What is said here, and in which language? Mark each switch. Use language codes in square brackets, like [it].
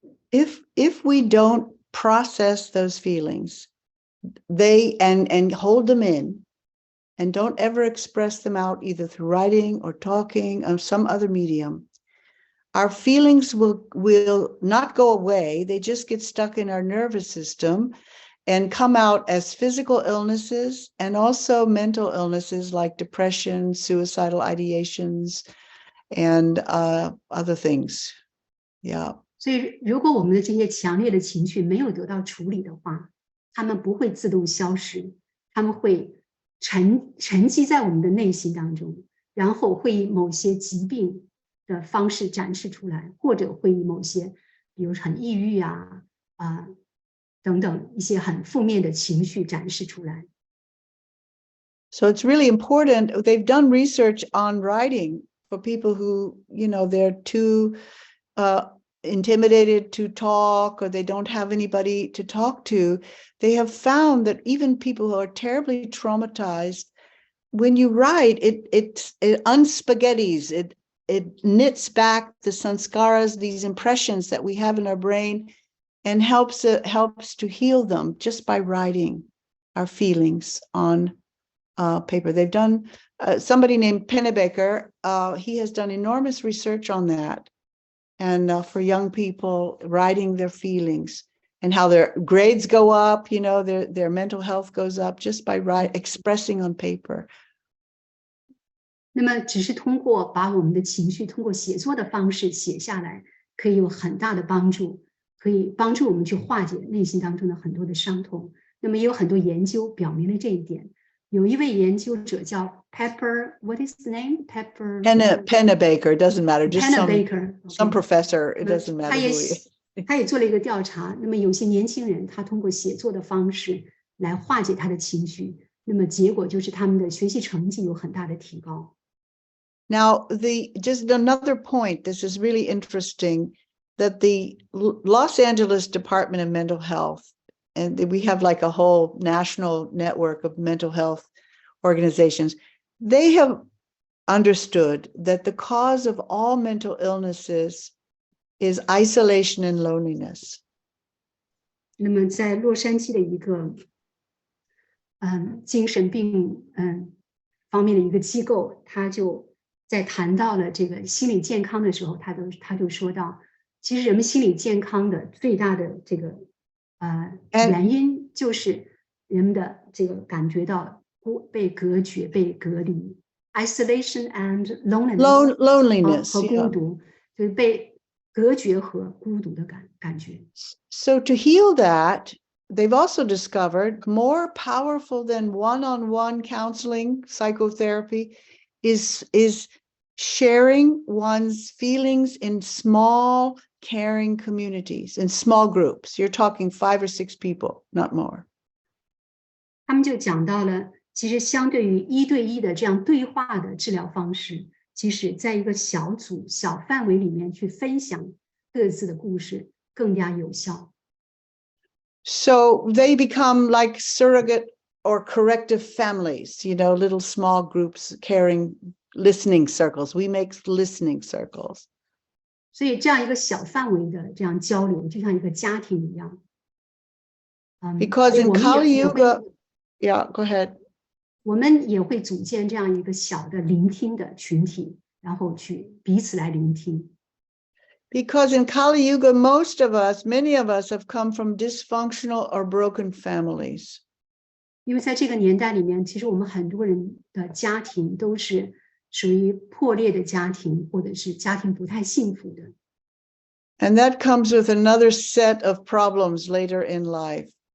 [en] if we don't process those feelings, and hold them in, and don't ever express them out either through writing or talking or some other medium, our feelings will not go away. They just get stuck in our nervous system and come out as physical illnesses and also mental illnesses like depression, suicidal ideations, and other things. Yeah. [zh] 所以如果我们的这些强烈的情绪没有得到处理的话，它们不会自动消失，它们会沉积在我们的内心当中，然后会以某些疾病的方式展示出来，或者会以某些比如很抑郁等等一些很负面的情绪展示出来。 [en] So it's really important. They've done research on writing for people who, they're too intimidated to talk, or they don't have anybody to talk to, they have found that even people who are terribly traumatized, when you write, it unspaghettis, it knits back the sanskaras, these impressions that we have in our brain, and helps to heal them just by writing our feelings on paper. They've done, somebody named Pennebaker, he has done enormous research on that. And for young people, writing their feelings and how their grades go up, their mental health goes up just by expressing on paper. [zh] 那么只是通过把我们的情绪通过写作的方式写下来，可以有很大的帮助，可以帮助我们去化解内心当中的很多的伤痛。那么也有很多研究表明了这一点。有一位研究者叫 Pepper， [en] what is the name? Pennebaker, it doesn't matter. Just some professor, it doesn't matter who he is. [zh] 他也做了一个调查，那么有些年轻人他通过写作的方式来化解他的情绪，那么结果就是他们的学习成绩有很大的提高。 [en] Now, just another point, this is really interesting, that the Los Angeles Department of Mental Health, and we have like a whole national network of mental health organizations, they have understood that the cause of all mental illnesses is isolation and loneliness. [zh] 那么在洛杉矶的一个精神病方面的一个机构，他就在谈到了这个心理健康的时候，他就说到，其实人们心理健康的最大的这个原因就是人们的这个感觉到被隔绝、被隔离 ， [en] isolation and loneliness [zh] 和孤独，就是被隔绝和孤独的感觉。 [en] So to heal that, they've also discovered more powerful than one-on-one counseling, psychotherapy, is sharing one's feelings in small, caring communities, in small groups. You're talking 5 or 6 people, not more. [zh] 他们就讲到了，其实相对于1对1的这样对话的治疗方式，即使在一个小组、小范围里面去分享各自的故事，更加有效。 [en] So they become like surrogate or corrective families, little small groups, caring, listening circles. We make listening circles. [zh] 所以这样一个小范围的这样交流，就像一个家庭一样。 [en] Because in Kali Yuga, yeah, go ahead. [zh] 我们也会组建这样一个小的聆听的群体，然后去彼此来聆听。 [en] Because in Kali Yuga, many of us have come from dysfunctional or broken families. [zh] 因为在这个年代里面，其实我们很多人的家庭都是属于破裂的家庭，或者是家庭不太幸福的。 [en] And that comes with another set of problems later in life.